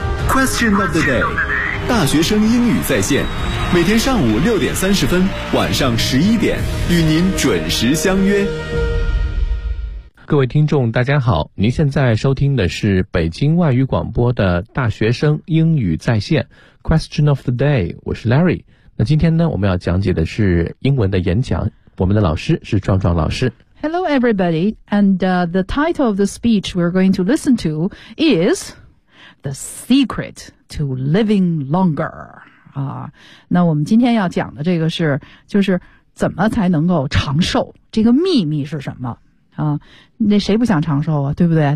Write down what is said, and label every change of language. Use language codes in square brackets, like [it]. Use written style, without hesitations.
[zh] Question of the day， 大学生英语在线，每天上午6:30，晚上11:00，与您准时相约。各位听众大家好，您现在收听的是北京外语广播的大学生英语在线 Question of the day， 我是 Larry。那今天呢，我们要讲解的是英文的演讲，我们的老师是壮壮老师。 [en] Hello everybody, and the title of the speech we're going to listen to is The Secret to Living Longer。 [zh] 那我们今天要讲的这个是，就是怎么才能够长寿，这个秘密是什么啊，那谁不想长寿啊，对不对？